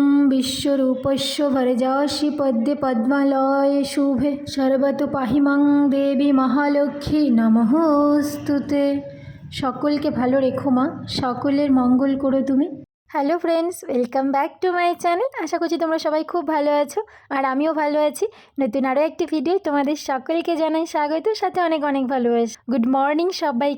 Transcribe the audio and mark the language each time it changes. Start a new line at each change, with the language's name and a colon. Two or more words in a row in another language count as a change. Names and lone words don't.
Sanskrit: विश्वरूपस्य भरजासि पद्मे पद्मालये शुभे सर्वतो पाहि मां देवी महालक्ष्मी नमोस्तुते।
Bangla: সকলকে ভালো রেখো মা, সকলের মঙ্গল করো তুমি।
English: Hello friends, welcome back to my channel.
Bangla: আশা করছি তোমরা সবাই খুব ভালো আছো আর আমিও ভালো আছি। নতুন আরও একটি ভিডিও তোমাদের সকলকে জানাই স্বাগত, সাথে অনেক অনেক ভালোবাসা।
English: good morning সবাইকে।